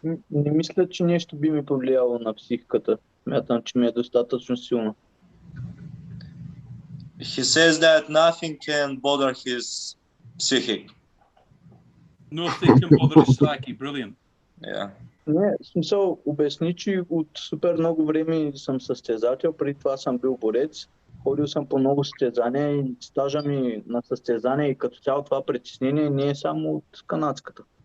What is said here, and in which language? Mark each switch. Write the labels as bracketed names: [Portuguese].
[Bulgarian] Не мисля, че нещо би ми повлияло на психиката. Смятам, че ми е достатъчно силно. [English] He says that nothing can bother his psychic. Nothing can bother his psyche. Brilliant. Yeah. [Bulgarian] Не, в смисъл, обясни, че от супер много време съм състезател, преди това съм бил борец, ходил съм по много състезания и стажа ми на състезания и като цяло това притеснение не е само от канадската.